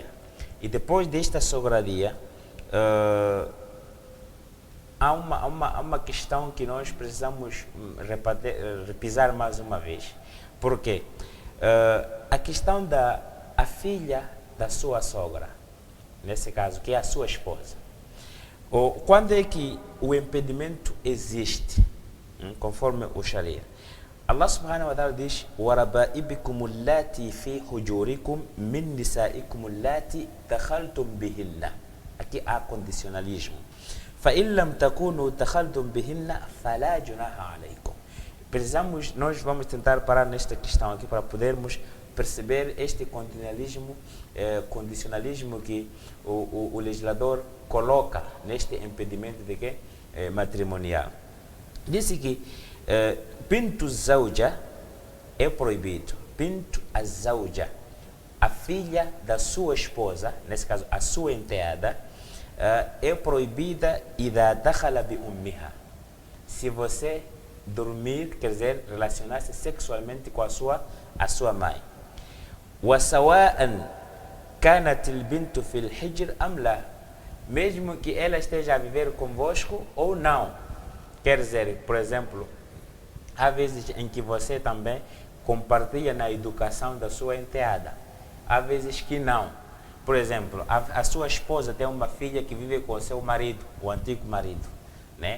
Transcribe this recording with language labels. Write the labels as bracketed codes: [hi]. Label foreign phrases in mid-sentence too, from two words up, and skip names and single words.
[pt] E depois desta sograria, há uma questão que nós precisamos repisar mais uma vez. Por quê? A questão a filha da sua sogra, nesse caso, que é a sua esposa. Quando é que o impedimento existe, conforme o Sharia? [ar] الله سبحانه وتعالى [pt] diz: [ar] وَرَبَائِبِكُمُ اللَّاتِي فِي حُجُورِكُم مِّن نِّسَائِكُمُ اللَّاتِي دَخَلْتُم بِهِنَّ. [pt] Aqui há condicionalismo. [ar] فَإِن لَّمْ تَكُونُوا دَخَلْتُم بِهِنَّ فَلَا جُنَاحَ عَلَيْكُمْ. [pt] Nós vamos tentar parar nesta questão aqui para podermos perceber este condicionalismo que o legislador coloca neste impedimento de que matrimonial. Disse que [ar] بنت الزوجة [pt] é proibido. [ar] بنت الزوجة, [pt] a filha da sua esposa, nesse caso a sua enteada, é proibida [ar] إذا دخل بأمها. [pt] Se você dormir, quer dizer, relacionar-se sexualmente com a sua mãe. [ar] وسواء كانت البنت في الحجر أم لا, [pt] mesmo que ela esteja a viver convosco ou não. Quer dizer, por exemplo, há vezes em que você também compartilha na educação da sua enteada, há vezes que não. Por exemplo, a sua esposa tem uma filha que vive com o seu marido, o antigo marido, né?